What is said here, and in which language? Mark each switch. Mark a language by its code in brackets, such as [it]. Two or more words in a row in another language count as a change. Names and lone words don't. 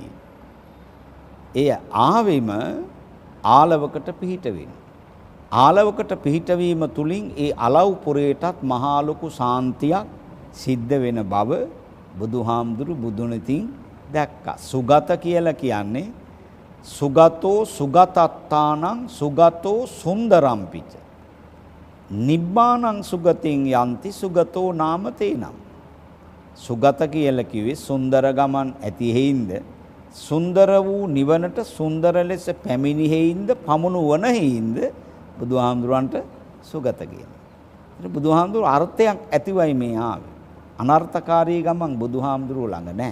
[si] එය ආවෙම ආලවකට පිහිට වෙන. ආලවකට පිහිටවීම තුලින් ඒ අලව්පුරයටත් මහා ලොකු සාන්තියක් සිද්ධ වෙන බව බුදුහාමුදුරු බුදුනතින් දැක්කා. සුගත කියලා කියන්නේ [pi] සුගතෝ සුගතත්තානං සුගතෝ සුන්දරම්පිච නිබ්බානං සුගතින් යන්ති සුගතෝ නාමතේනම්. [si] සුගත කියලා කිව්වේ සුන්දර ගමන් ඇති හේින්ද සුන්දර වූ නිවනට සුන්දර ලෙස පැමිණි හේින්ද පමුණු වන හේින්ද බුදුහාමුදුරන්ට සුගත කියනවා. ඒක බුදුහාමුදුර අර්ථයක් ඇතිවයි මේ ආවේ. අනර්ථකාරී ගමන් බුදුහාමුදුරුව ළඟ නැහැ.